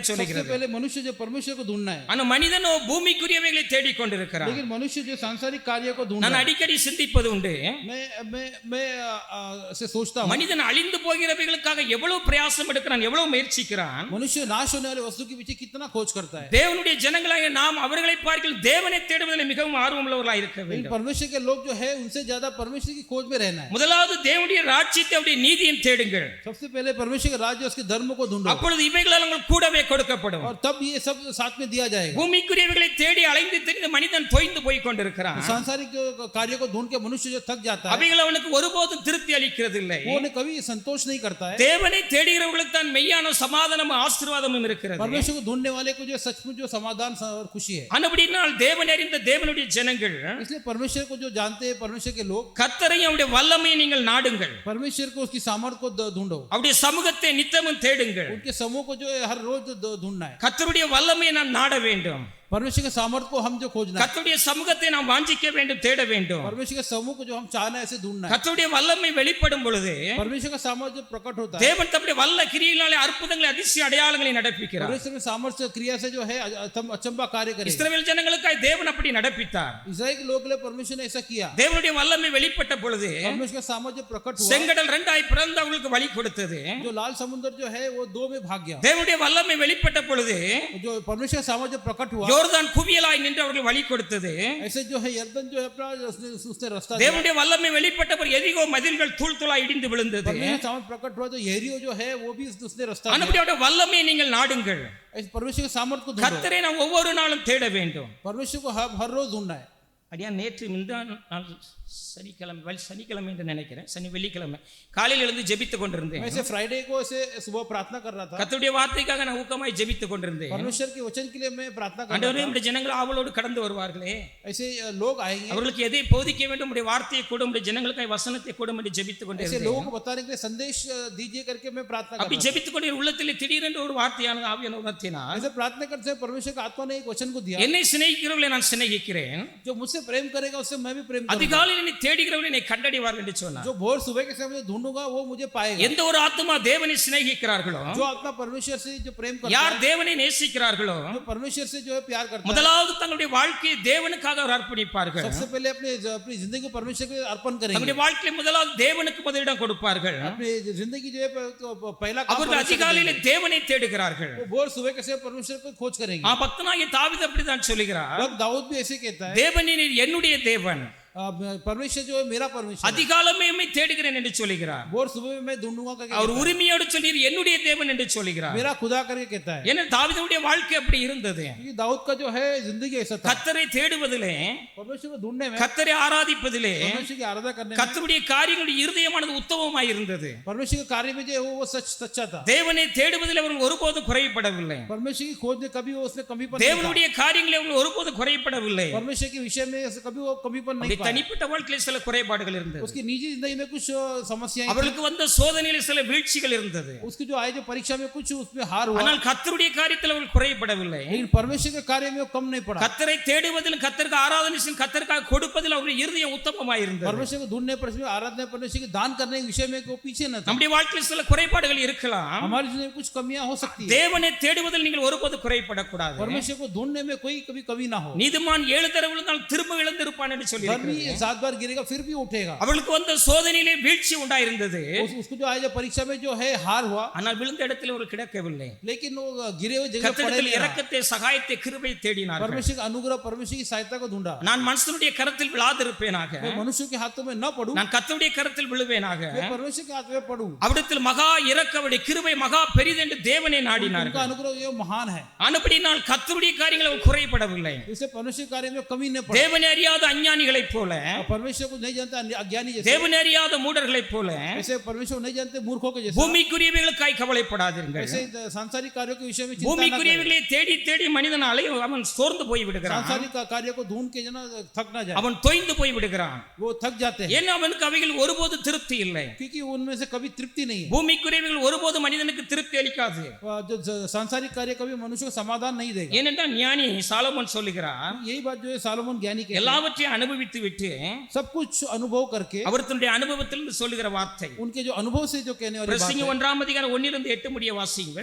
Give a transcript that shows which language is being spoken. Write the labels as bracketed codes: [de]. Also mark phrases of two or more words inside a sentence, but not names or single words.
[hi] सबसे [ta] சொல்லுகிறது. [hi] पहले मनुष्य जो परमेश्वर को ढूंढना है, [ta] ஆனா மனிதனோ பூமிக்குரியவைகளை தேடிக் கொண்டிருக்கிறான். [hi] लेकिन मनुष्य जो सांसारिक कार्य को ढूंढना [ta] நான் [hi] है। [ta] அடிக்கடி சிந்திப்பது உண்டு, [hi] मैं से सोचता हूँ [ta] மனிதன் அழிந்து போகிறவைகளுக்காக எவ்வளவு பிரயாசம் எடுக்கிறான், எவ்வளவு முயற்சிக்கிறான். [hi] मनुष्य नाश होने वाले वस्तु के पीछे कितना खोज करता है। [ta] தேவனுடைய ஜனங்களாகிய நாம் அவர்களை பார்க்கில் தேவனை தேடுவதில் மிகவும் ஆர்வமுள்ளவர்களாக இருக்க வேண்டும். [hi] परमेश्वर के लोग जो है उनसे ज्यादा परमेश्वर की खोज में रहना है। [ta] முதலாவது தேவனுடைய ராஜ்யத்தை அவருடைய நீதியையும் தேடுங்கள், [hi] सबसे पहले परमेश्वर के राज्य उसके धर्म को ढूंढो, [ta] அப்பொழுது இவைகள் உங்களுக்கு கூடவே கொடுக்கப்படும். [hi] और तब ये सब साथ में दिया जाएगा। [ta] பூமிக்குரியவைகளை தேடி அலைந்து திரிந்து மனிதன் தொய்ந்து போய் கொண்டிருக்கிறான். [hi] सांसारिक कार्य को ढूंढ के मनुष्य जो थक जाता है [ta] அவைகள் அவனுக்கு ஒருபோதும் திருப்தி அளிக்கிறது இல்லை. [hi] वो उन्हें कभी संतोष नहीं करता है। [ta] தேவனை தேடுகிறவர்களுக்கு தான் மெய்யான சமாதானமும் ஆசீர்வாதமும் இருக்கிறது. [hi] परमेश्वर को ढूंढने वाले को जो सचमुच जो समाधान और खुशी है। [ta] அனபடினால் தேவனை அறிந்த தேவனுடைய ஜனங்கள், [hi] इसलिए परमेश्वर को जो जानते हैं परमेश्वर के लोग, [ta] கர்த்தரையும் அவருடைய வல்லமையை நீங்கள் நாடுங்கள், [hi] परमेश्वर को उसकी सामर्थ्य को ढूंढो, [ta] அவருடைய சமூகத்தை நித்தமும் தேடுங்கள். [hi] उनके समूह को जो है हर रोज ढूंढना है। [ta] கர்த்தருடைய வல்லமையை நாம் நாட வேண்டும். [hi] परमेश्वर के सामर्थ्य को हम जो खोजना है, [ta] கர்த்தருடைய சமூகத்தை நாம் வாஞ்சிக்க வேண்டும், தேட வேண்டும். [hi] परमेश्वर के समूह को जो हम चाहना है ऐसे ढूंढना है. [ta] கர்த்தருடைய வல்லமை வெளிப்படும் பொழுது [hi] परमेश्वर का सामर्थ्य जो प्रकट होता है, [ta] தேவன் தம்முடைய வல்ல கிரியையினாலே அற்புதங்களை அதிசய அடையாளங்களை நடப்பிக்கிறார். [hi] परमेश्वर के सामर्थ्य क्रिया से जो है अचंबा कार्य करेगा. [ta] இஸ்ரவேல் ஜனங்களுக்காய் தேவன் அப்படி நடப்பித்தார். [hi] इस्राएल के लोगों के लिए परमेश्वर ने ऐसा किया. [ta] தேவனுடைய வல்லமை வெளிப்பட்ட பொழுது [hi] परमेश्वर का सामर्थ्य प्रकट हुआ. [ta] செங்கடல் ரெண்டாய் பிளந்து அவங்களுக்கு வழி கொடுத்தது. [hi] जो लाल समुद्र जो है वो दो में भाग गया. [ta] தேவனுடைய வல்லமை வெளிப்பட்ட பொழுது [hi] जो परमेश्वर का सामर्थ्य प्रकट हुआ, [ta] யோர்தான் குவியலாய் நின்று அவர்கள் வழி கொடுத்தது. [hi] ऐसे जो है यरदन जो है अपना उसने रास्ता दिया. [ta] தேவனுடைய வல்லமை வெளிப்பட்ட பொழுது எரிகோ மதில்கள் தூள் தூளாய் இடிந்து விழுந்தது. [hi] परमेश्वर का सामर्थ्य प्रकट हुआ तो यरीहो जो है वो भी उसने रास्ता दिया. [ta] அன்றைய வல்லமை நீங்கள் நாடுங்கள். [hi] ऐसे परमेश्वर के सामर्थ्य को ढूंढो. [ta] கர்த்தரை நாம் ஒவ்வொரு நாளும் தேட வேண்டும். [hi] परमेश्वर को हर रोज ढूंढना है. [ta] அடியா நேற்று நாள் சனிக்கிழமை என்று நினைக்கிறேன், வெள்ளிக்கிழமை காலையில் எழுந்து ஜெபித்துக் கொண்டிருந்தேன். [hi] मैं ऐसे फ्राइडे को ऐसे सुबह प्रार्थना कर रहा था. [ta] கர்த்தருடைய வார்த்தைக்காக நான் ஊக்கமாய் ஜெபித்துக் கொண்டிருந்தேன். [hi] परमेश्वर के वचन के लिए मैं प्रार्थना कर रहा [ta] ஆண்டவரே, நம்முடைய ஜனங்கள் ஆவலோடு கடந்து வருவார்களே, [hi] ऐसे लोग आएंगे, [ta] அவர்களுக்கு எதை போதிக்க வேண்டும், நம்முடைய வார்த்தையை கூட, நம்முடைய ஜனங்களுக்காய் வசனத்தை கூட என்று ஜெபித்துக் [hi] ऐसे [ta] கொண்டிருந்தேன். [hi] लोगों को बताने के लिए संदेश दीजिए करके मैं प्रार्थना कर [ta] அப்படி [hi] रहा था. [ta] ஜெபித்துக் கொண்டே உள்ளத்திலே திடீரென்று ஒரு வார்த்தையான ஆவியான உணர்த்தினார். [hi] ऐसे प्रार्थना करते हुए परमेश्वर का आत्मा ने एक वचन को दिया. [ta] என்னை சிநேகிக்கிறவர்களை நான் சிநேகிக்கிறேன், [hi] जो मुझसे प्रेम करेगा उससे मैं भी प्रेम करूंगा. [ta] அதிகாலையில் என்னை தேடுகிறவர்களை என்னை கண்டடைவார்கள் என்று சொன்னார். [hi] जो भोर सुबह के समय ढूंढूंगा वो मुझे पाएगा. [ta] எந்த ஒரு ஆத்மா தேவனை சிநேகிக்கிறார்களோ, [hi] जो आत्मा परमेश्वर से जो प्रेम करता [ta] யார் [hi] है, [ta] தேவனை நேசிக்கிறார்களோ, [hi] जो परमेश्वर से जो है प्यार करता है, [ta] முதலாவது தங்களுடைய வாழ்க்கையை தேவனுக்காக அவர் அர்ப்பணிப்பார்கள். [hi] सबसे पहले अपनी जिंदगी को परमेश्वर के अर्पण करेंगे. [ta] தங்களுடைய வாழ்க்கையை முதலாவது தேவனுக்கு முதலிடம் கொடுப்பார்கள். [hi] अपनी जिंदगी जो है तो पहला काम [ta] அவர்கள் அதிகாலையிலே தேவனை தேடுகிறார்கள். [hi] वो भोर सुबह के समय परमेश्वर को खोज करेंगे. [ta] பக்தனாகிய தாவீது அப்படித்தான் சொல்லுகிறார். [hi] दाऊद भी ऐसे कहता है, [ta] தேவனே நீர் என்னுடைய தேவன், [hi] परमेश्वर जो है मेरा परमेश्वर. [ta] அதிகாலமே உம்மை தேடுகிறேன் என்று சொல்லுகிறார். [hi] भोर सुबह में मैं ढूंढूंगा करके [ta] அவர் உரிமையோடு சொல்லி என்னுடைய தேவன் என்று சொல்லுகிறார். [hi] मेरा खुदा करके कहता है. [ta] ஏன்னா தாவீதுடைய வாழ்க்கை அப்படி இருந்தது. [hi] क्योंकि दाऊद का जो है जिंदगी ऐसा था. [ta] கர்த்தரை தேடுவதிலே, [hi] परमेश्वर को ढूंढने में, [ta] கர்த்தரை ஆராதிப்பதிலே, [hi] परमेश्वर की आराधना करने में, [ta] கர்த்தருடைய காரியங்களுடைய இருதயமானது உத்தமமாய் இருந்தது. [hi] परमेश्वर के कार्य में जो है वो सच्चा था. [ta] தேவனை தேடுவதில் அவர்கள் ஒருபோதும் குறைபடவில்லை. [hi] परमेश्वर की खोज में कभी उसने कमीपन नहीं [ta] தேவனுடைய காரியங்களில் அவர்கள் ஒருபோதும் குறைபடவில்லை. [hi] था. परमेश्वर के विषय में कभी वो कमीपन नहीं पाया. [ta] தனிப்பட்ட வாழ்க்கையில் சில குறைபாடுகள் இருந்தது. [hi] उसकी निजी जिंदगी में कुछ समस्याएं, [ta] அவர்களுக்கு வந்த சோதனையில் சில வீழ்ச்சிகள் இருந்தது. [hi] उसकी जो आए जो परीक्षा में कुछ उसमें हार हुआ. [ta] ஆனால் கர்த்தருடைய காரியத்தில் அவர்கள் குறைபடவில்லை. [hi] लेकिन परमेश्वर के कार्य में वो कम नहीं पड़ा. [ta] கர்த்தரை தேடுவதிலும் கர்த்தருக்கு ஆராதனை செய்யும் கர்த்தருக்காக கொடுப்பதில் அவருடைய இருதயம் உத்தமமாய் இருந்தது. [hi] परमेश्वर को ढूंढने पर, आराधना परमेश्वर के दान करने के विषय में वो पीछे न था. [ta] நம்முடைய வாழ்க்கையில் சில குறைபாடுகள் இருக்கலாம். [hi] हमारी जिंदगी में कुछ कमियां हो सकती है. [ta] தேவனை தேடுவதில் நீங்கள் ஒருபோதும் குறைபடக்கூடாது. [hi] परमेश्वर को ढूंढने में कोई कभी कमी ना हो. [ta] நீதிமான் 7 தடவை விழுந்தால் திரும்ப எழுந்திருப்பான் என்று சொல்லி [hi] धर्मी 7 बार गिरेगा फिर भी उठेगा. [ta] அவர்களுக்கு வந்த சோதனையிலே வீழ்ச்சி உண்டாயிருந்தது. [hi] उसको जो आए जो परीक्षा में जो है हार हुआ, [ta] ஆனால் விழுந்த இடத்தில் ஒரு கிடக்கவில்லை. [hi] लेकिन वो गिरे हुए जगह पड़े [ta] கர்த்தரிடத்தில் [hi] नहीं रहा. [ta] இரக்கத்தை, சகாயத்தை, கிருபையை தேடினார்கள். [hi] परमेश्वर का अनुग्रह, परमेश्वर की सहायता को ढूंढा. [ta] நான் மனுஷனுடைய கரத்தில் விழாதிருப்பேனாக, [hi] मैं मनुष्य के हाथों में न पड़ूं, [ta] நான் கர்த்தருடைய கரத்தில் விழுவேனாக. [hi] मैं परमेश्वर के हाथ में पड़ूं. [ta] அவரிடத்தில் மகா இரக்கவடைய கிருபை மகா பெரிதென்று தேவனை [hi] उनका [ta] நாடினார்கள். [hi] अनुग्रह ये महान है. [ta] ஆனபடியால் கர்த்தருடைய காரியங்கள் அவர் குறைபடவில்லை. [hi] इससे परमेश्वर के कार्य में कमी नहीं पड़ा. [ta] தேவனை அறியாத அஞ்ஞானிகளைப் போல, [hi] परमेश्वर को नहीं जानते अज्ञानी जैसे, [ta] தேவனை அறியாத மூடர்களைப் போல, [hi] ऐसे परमेश्वर को नहीं जानते मूर्खों के जैसे, [ta] பூமிக்குரியவைகளுக்காய் கவலைப்படாதீர்கள். [hi] ऐसे सांसारिक कार्यों के विषय में चिंता न करें. [ta] பூமிக்குரியவைகளை தேடி தேடி மனிதனாலே அவன் சோர்ந்து போய் விடுகிறான். [hi] सांसारिक कार्य को ढूंढ के जना थक ना जाए. [ta] அவன் தொய்ந்து போய் விடுகிறான். [hi] वो थक जाते हैं. [ta] ஏன்னா அவனுக்கு அவைகள் ஒருபோது திருப்தி இல்லை. [hi] क्योंकि उनमें से कभी तृप्ति नहीं है. [ta] பூமிக்குரியவைகள் ஒருபோது மனிதனுக்கு திருப்தி அளிக்காது. [hi] जो सांसारिक कार्य कभी मनुष्य को समाधान नहीं देगा. [ta] ஏனென்றால் ஞானி சாலமோன் சொல்லுகிறார், [hi] यही बात जो है सालोमन ज्ञानी के [ta] எல்லாவற்றையும் அனுபவித்து விட்டு [hi] सब कुछ अनुभव करके, [ta] அவர் தன்னுடைய அனுபவத்திலிருந்து சொல்லுகிற வார்த்தை. [hi] उनके जो अनुभव से जो कहने वाली बात [ta] பிரசங்கி [hi] है. [ta] 1 அதிகாரம் 1-8 முடிய வாசியுங்கள்.